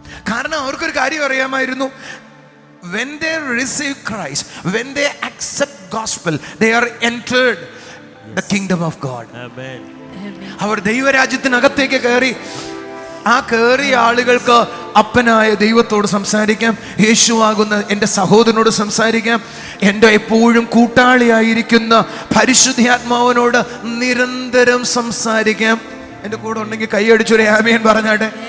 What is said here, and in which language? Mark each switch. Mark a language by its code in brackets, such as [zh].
[ml] കാരണം അവർക്കൊരു കാര്യം അറിയാമായിരുന്നു. [en] When they receive Christ, when they accept gospel, they are entered the kingdom of God. [ml] Amen. അവർ ദൈവരാജ്യത്തിനകത്തേക്ക് കയറി. ആ കയറിയ ആളുകൾക്ക് അപ്പനായ ദൈവത്തോട് സംസാരിക്കാം, യേശുവാകുന്ന എൻ്റെ സഹോദരനോട് സംസാരിക്കാം, എൻ്റെ എപ്പോഴും കൂട്ടാളിയായിരിക്കുന്ന പരിശുദ്ധാത്മാവിനോട് നിരന്തരം സംസാരിക്കാം. എൻ്റെ കൂടെ ഉണ്ടെങ്കിൽ കൈയടിച്ചൊരു ആമേൻ പറഞ്ഞാട്ടെ.